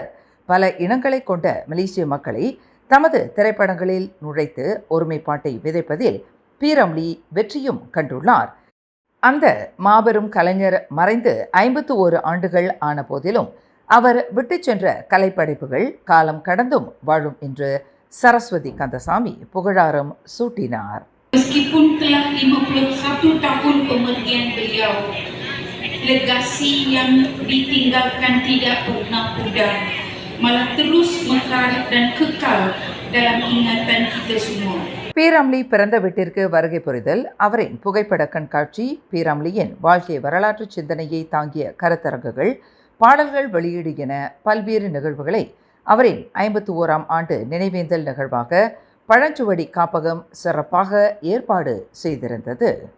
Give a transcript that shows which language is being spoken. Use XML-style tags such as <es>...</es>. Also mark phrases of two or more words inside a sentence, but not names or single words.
<ta>பல இனங்களை கொண்ட மலேசிய மக்களை தமது திரைப்படங்களில் நுழைத்து ஒருமைப்பாட்டை விதைப்பதில் பி ரம்லி வெற்றியும் கண்டுள்ளார். அந்த மாபெரும் கலைஞர் மறைந்து 51 ஆண்டுகள் ஆன போதிலும் அவர் விட்டு சென்ற கலைப்படைப்புகள் காலம் கடந்தும் வாழும் என்று சரஸ்வதி கந்தசாமி புகழாரம் சூட்டினார்.</ta> <ms>Meskipun telah 51 tahun pemergian beliau, legasi yang ditinggalkan tidak pernah pudar, malah terus mekar dan kekal dalam ingatan kita semua.</ms> <ta>பி ரம்லி பிறந்த வீட்டிற்கு வருகை புரிதல், அவரின் புகைப்பட கண்காட்சி, பி ரம்லியின் வாழ்க்கை வரலாற்று சிந்தனையை தாங்கிய கருத்தரங்குகள், பாடல்கள் வெளியீடு என பல்வேறு நிகழ்வுகளை அவரின் 51ஆம் ஆண்டு நினைவேந்தல் நிகழ்வாக பழஞ்சுவடி காப்பகம் சிறப்பாக ஏற்பாடு செய்திருந்தது.</ta>